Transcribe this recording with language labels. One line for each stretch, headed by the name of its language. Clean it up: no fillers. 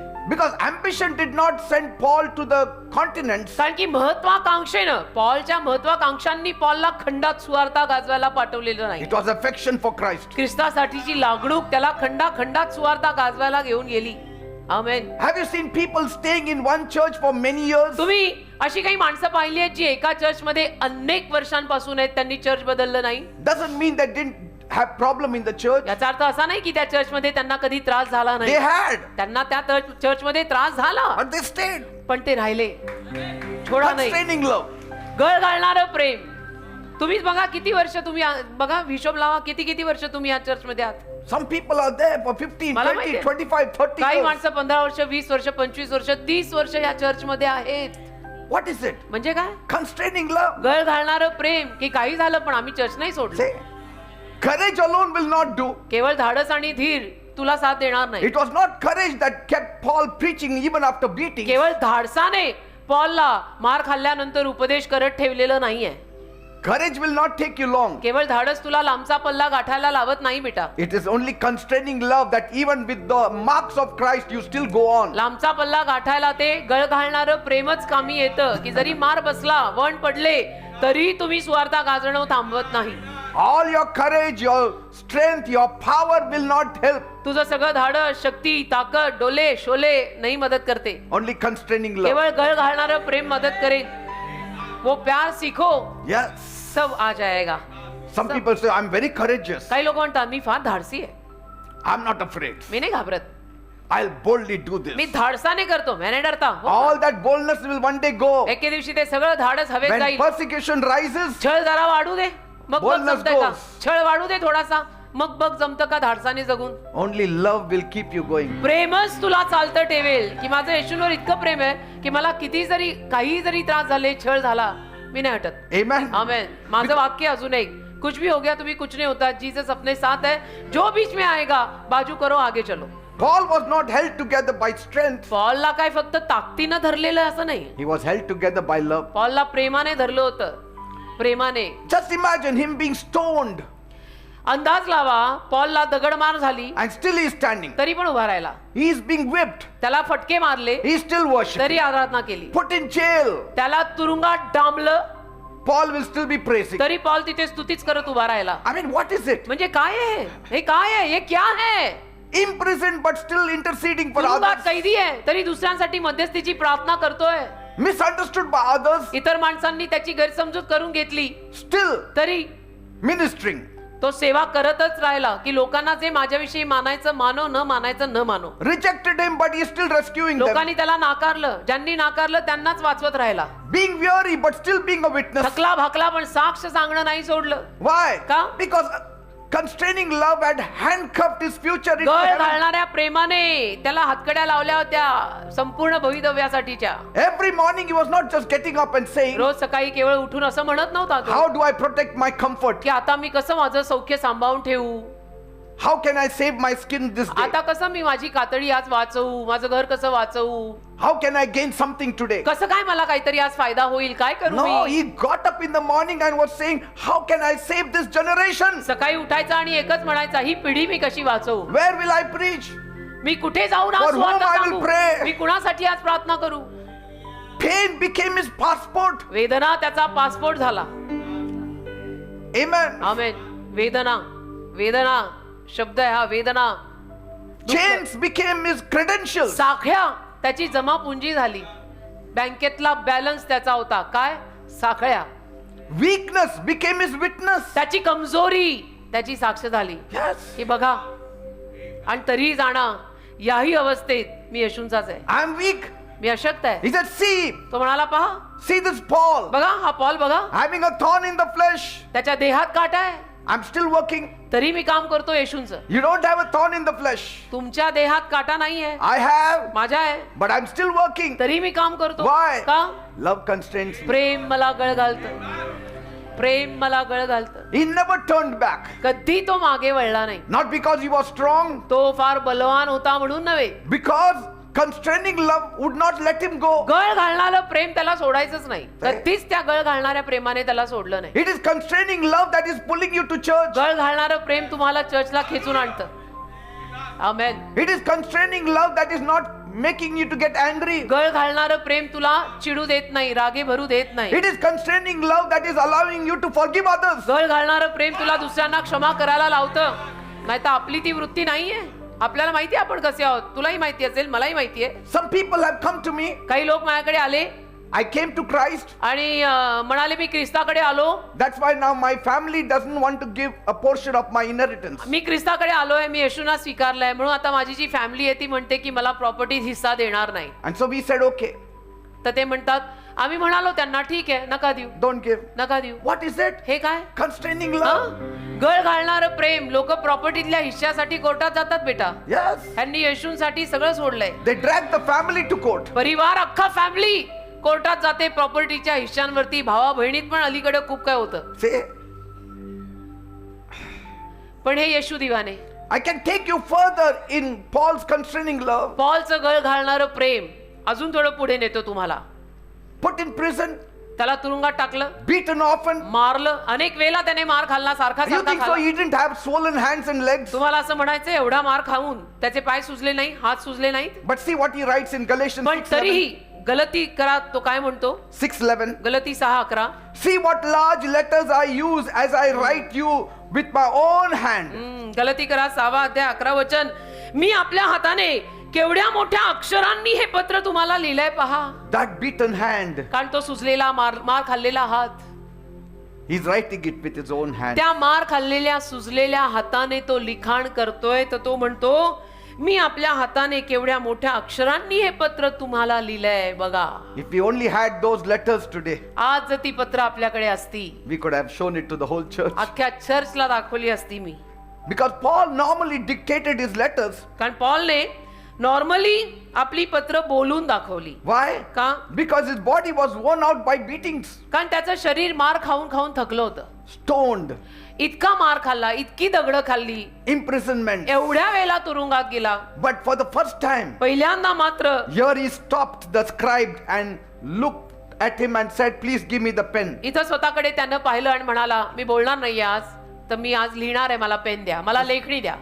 English: Because ambition did not send Paul to the continents.
Marathi: कारण की महत्वाकांक्षेनं, पॉलच्या महत्वाकांक्षांनी पॉलला खंडात सुवार्ता गाजवायला पाठवलेलं नाही.
English: It was affection for Christ.
Marathi: ख्रिस्तासाठीची लागणूक त्याला खंडाखंडात सुवार्ता गाजवायला घेऊन गेली. आमेन.
English: Have you seen people staying in one church for many years?
Marathi: तुम्ही अशी काही माणसं पाहिली आहेत जी एका चर्चमध्ये अनेक वर्षांपासून आहेत, त्यांनी चर्च बदललं नाही.
English: Doesn't mean they didn't have problem in the church.
Marathi: याचा अर्थ असा नाही की त्या चर्चमध्ये त्यांना कधी त्रास झाला
English: They
Marathi: नाही.
English: had,
Marathi: त्यांना त्या चर्चमध्ये त्रास झाला,
English: but they stayed.
Marathi: पण ते राहिले. थोडा नाही.
English: Constraining love.
Marathi: गळ घालणारं प्रेम. तुम्हीच बघा किती वर्ष तुम्ही बघा हिशोब लावा किती वर्ष तुम्ही या चर्चमध्ये आहात.
English: Some people are there for 15,
Marathi: मला
English: 20,
Marathi: माहितीये.
English: 25, 30
Marathi: काही
English: years.
Marathi: माणसं 15 वर्ष, 20 वर्ष, 25 वर्ष, 30 वर्ष या चर्चमध्ये आहेत.
English: What is it?
Marathi: म्हणजे काय?
English: Constraining love.
Marathi: गळ घालणारं प्रेम की काही झालं पण आम्ही चर्च नाही सोडलं.
English: Say, courage alone will not do.
Marathi: केवळ धाडस आणि धीर तुला साथ देणार नाही.
English: It was not courage that kept Paul preaching even after beating.
Marathi: केवळ धाडसाने पॉलला मार खाल्ल्यानंतर उपदेश करत ठेवलेलं नाहीये.
English: Courage will not take you long.
Marathi: केवळ धाडस तुला लांबचा पल्ला गाठायला लावत नाही बेटा.
English: It is only constraining love that even with the marks of Christ you still go on.
Marathi: लांबचा पल्ला गाठायला ते गळ घालणारं प्रेमच कामी येतं की जरी मार बसला, वण पडले तरी तुम्ही सुवार्ता गाजवणं थांबवत नाही.
English: All your courage, your strength, your power will not help.
Marathi: तुझं सगळं धाडस, शक्ती, ताकद, डोले शोले नाही मदत करते.
English: Only constraining love.
Marathi: केवळ गळ घालणारं प्रेम मदत करेल.
Hindi: वो प्यार सीखो
English: Yes.
Hindi: सब आ जाएगा.
English: Some people say, I'm very courageous.
Marathi: काही लोक म्हणतात मी फार धाडसी आहे,
English: I'm not afraid.
Marathi: मी नाही घाबरत,
English: I'll boldly do
Marathi: मी
English: this.
Marathi: धाडसाने करतो,
Hindi: मैं नाही डरता.
Marathi: हो.
English: All that boldness will one day go.
Marathi: एके दिवशी ते सगळं धाडस हवेत
English: When
Marathi: जाईल.
English: persecution rises,
Marathi: छळ जरा वाढू दे, मग बघ
English: Boldness
Marathi: जमतंय का?
English: goes.
Marathi: छळ वाढू दे थोडासा, मग बघ जमतं का धाडसाने जगून.
English: Only love will keep you going.
Marathi: प्रेमच तुला चालतं ठेवेल. की माझं येशूंवर इतकं प्रेम आहे की मला किती जरी काही जरी त्रास झाले, छळ झाला, मी नाही हटत.
English: Amen.
Marathi: आमेन. माझं वाक्य अजून एक,
Hindi: कुछ भी हो गया तुम्ही कुछ नहीं होता, जीसस अपने साथ है, जो बीच में आएगा बाजू करो आगे चलो.
English: Paul was not held together by strength.
Marathi: पॉलला काय फक्त ताकदीनं धरलेलं असं नाही.
English: He was held together by love.
Marathi: पॉलला प्रेमाने धरलं होतं, प्रेमाने.
English: Just imagine him being stoned
Marathi: अंदाज लावा, पॉलला दगडमार झाली
English: and still he is standing.
Marathi: तरी पण उभा राहिला.
English: He is being whipped.
Marathi: त्याला फटके मारले
English: He is still worshiping.
Marathi: तरी आराधना केली.
English: Put in jail.
Marathi: त्याला तुरुंगात डांबलं
English: Paul will still be praising.
Marathi: तरी पॉल तिथे स्तुतीच करत उभा राहिला.
English: I mean, what is it?
Marathi: म्हणजे काय आहे हे, काय आहे हे,
Hindi: क्या है.
English: Imprisoned but still interceding for
Marathi: तुरुंगात
English: others.
Marathi: कैदी आहे तरी दुसऱ्यांसाठी मध्यस्थीची प्रार्थना करतोय.
English: Misunderstood by others.
Marathi: इतर माणसांनी त्याची गैरसमजूत करून घेतली
English: Still
Marathi: तरी
English: ministering.
Marathi: तो सेवा करतच राहिला. की लोकांना जे माझ्याविषयी मानायचं मानो, न मानायचं न मानो.
English: Rejected him but he is still rescuing them.
Marathi: लोकांनी त्याला नाकारलं, ज्यांनी नाकारलं त्यांनाच वाचवत राहिला.
English: Being weary but still being a witness.
Marathi: थकला भाकला पण साक्ष सांगणं नाही सोडलं.
English: Why?
Marathi: का?
English: Because constraining love had handcuffed his future into
Marathi: गळ
English: heaven.
Marathi: घालणाऱ्या प्रेमाने त्याला हातकड्या लावल्या होत्या संपूर्ण भवितव्यासाठीच्या.
English: Every morning he was not just getting up and saying,
Marathi: रोज सकाळी केवळ उठून असं म्हणत नव्हता तो
English: how do I protect my comfort?
Marathi: की आता मी कसं माझं सौख्य सांभाळून ठेवू,
English: How can I save my skin this day?
Marathi: आता कसं मी माझी कातडी आज वाचवू, माझं घर कसं वाचवू,
English: How can I gain something today?
Marathi: कसं काय मला काहीतरी आज फायदा होईल, काय करू
English: No,
Marathi: मी.
English: he got up in the morning and was saying, how can I save this generation?
Marathi: सकाळी उठायचा आणि एकच म्हणायचा, ही पिढी मी कशी वाचवू,
English: Where will I preach?
Marathi: मी कुठे जाऊन आज
English: For whom
Marathi: सुवार्ता
English: I will
Marathi: सांगू,
English: pray?
Marathi: मी कुणासाठी आज प्रार्थना करू.
English: Pain became his passport.
Marathi: वेदना त्याचा पासपोर्ट झाला.
English: Amen.
Marathi: आमेन. वेदना, वेदना शब्द आहे हा, वेदना.
English: Chains became his credentials.
Marathi: साखळ्या त्याची जमापुंजी झाली. बँकेतला बॅलन्स त्याचा होता काय, साखळ्या.
English: Weakness became his witness.
Marathi: त्याची कमजोरी त्याची साक्ष झाली.
English: Yes.
Marathi: की बघा, आणि तरीही जाणा याही अवस्थेत मी येशूंचाच आहे,
English: I am weak.
Marathi: मी अशक्त आहे.
English: He said, see,
Marathi: तो म्हणाला पहा,
English: see this Paul.
Marathi: बघा हा पॉल बघा,
English: Having a thorn in the flesh.
Marathi: त्याच्या देहात काटा आहे
English: I'm still working.
Marathi: तरी मी काम करतो येशूंचं.
English: You don't have a thorn in the flesh.
Marathi: तुमच्या देहात काटा नाहीये,
English: I have,
Marathi: माझ्या आहे,
English: but I'm still working.
Marathi: तरी मी काम करतो.
English: Why?
Marathi: का?
English: Love constrains me.
Marathi: प्रेम मला गळ घालतं, प्रेम मला गळ घालतं.
English: He never turned back.
Marathi: कधी तो मागे वळला नाही.
English: Not because he was strong,
Marathi: तो फार बलवान होता म्हणून नव्हे,
English: because constraining love would not let him go.
Marathi: गळ घालणारं प्रेम त्याला सोडायचंच नाही. कधीच त्या गळ घालणाऱ्या प्रेमाने त्याला सोडलं नाही.
English: It is constraining love that is pulling you to church.
Marathi: गळ घालणारं प्रेम तुम्हाला चर्चला खेचून आणतं. आमेन.
English: It is constraining love that is not making you to get angry.
Marathi: गळ घालणारं प्रेम तुला चिडू देत नाही, रागे भरू देत नाही.
English: It is constraining love that is allowing you to forgive others.
Marathi: गळ घालणारं प्रेम तुला दुसऱ्यांना क्षमा करायला लावतं. नाही तर आपली ती वृत्ती नाहीये. आपल्याला माहिती आहे आपण कसे आहोत, तुलाही माहिती असेल, मलाही माहिती आहे.
English: Some people have come to me.
Marathi: काही लोक माझ्याकडे आले
English: I came to Christ.
Marathi: आणि म्हणाले मी ख्रिस्ताकडे आलो.
English: That's why now my family doesn't want to give a portion of my inheritance.
Marathi: मी ख्रिस्ताकडे आलोय, मी येशूंना स्वीकारलंय, म्हणून आता माझी जी फॅमिली आहे ती म्हणते की मला प्रॉपर्टी हिस्सा देणार नाही.
English: And so we said, okay,
Marathi: तर ते म्हणतात, आम्ही म्हणालो त्यांना ठीक आहे, नका देऊ,
English: don't give.
Marathi: नका देऊ.
English: What is it?
Marathi: हे काय?
English: Constraining
Marathi: हा?
English: love.
Marathi: गळ घालणारं प्रेम. लोक प्रॉपर्टीतल्या हिश्श्यासाठी कोर्टात जातात बेटा.
English: Yes.
Marathi: त्यांनी येशूंसाठी सगळं सोडलंय.
English: They drag the family to court.
Marathi: परिवार अख्खा फॅमिली कोर्टात जाते प्रॉपर्टीच्या हिश्श्यांवरती. भावा बहिणीत पण अलीकडे खूप काय होतं.
English: Say,
Marathi: पण हे येशू दिवाने.
English: I can take you further in Paul's constraining love.
Marathi: पॉलचं गळ घालणारं प्रेम अजून थोडं पुढे नेतो तुम्हाला.
English: Put in prison,
Marathi: त्याला तुरुंगात टाकलं,
English: beaten often.
Marathi: मारलं, अनेक वेळेला त्याने मार खाल्ला, सारखा
English: You
Marathi: सारखा
English: think so
Marathi: खाल्ला.
English: he didn't have swollen hands and legs?
Marathi: तुम्हाला असं म्हणायचं एवढा मार खाऊन त्याचे पाय सुजले नाही, हात सुजले नाहीत.
English: But see what he writes in Galatians
Marathi: पण
English: 6:11.
Marathi: तरीही गलती करा तो काय म्हणतो,
English: 6:11.
Marathi: गलती 6:11.
English: See what large letters I use as I write you with my own hand.
Marathi: गलती करा 6 अध्याय 11 वचन. मी आपल्या हाताने केवढ्या मोठ्या अक्षरांनी हे पत्र तुम्हाला लिहिलंय पहा.
English: That beaten hand,
Marathi: कारण तो सुजलेला मार खाल्लेला हात,
English: he's writing it with his own hand.
Marathi: त्या मार खाल्लेल्या सुजलेल्या हाताने तो लिखाण करतोय. तर तो म्हणतो मी आपल्या हाताने केवढ्या मोठ्या अक्षरांनी हे पत्र तुम्हाला लिहिलंय बघा.
English: If we only had those letters today,
Marathi: आज जर ती पत्र आपल्याकडे असती,
English: we could have shown it to the whole church.
Marathi: अख्ख्या चर्चला दाखवली असती मी.
English: Because Paul normally dictated his letters.
Marathi: कारण पॉलने नॉर्मली आपली पत्र बोलून दाखवली.
English: Why?
Marathi: का?
English: Because his body was worn out by beatings,
Marathi: कारण त्याचं शरीर मार खाऊन खाऊन थकलं होतं.
English: stoned,
Marathi: इतका मार खाल्ला, इतकी दगडं खाल्ली,
English: imprisonment.
Marathi: एवढ्या वेळेला तुरुंगात गेला.
English: But for the first time,
Marathi: पहिल्यांदा मात्र
English: here he stopped the scribe and looked at him and said, please give me the pen.
Marathi: इथं स्वतःकडे त्यानं पाहिलं आणि म्हणाला, मी बोलणार नाही आज, तर मी आज लिहिणार आहे, मला पेन द्या, मला लेखणी द्या.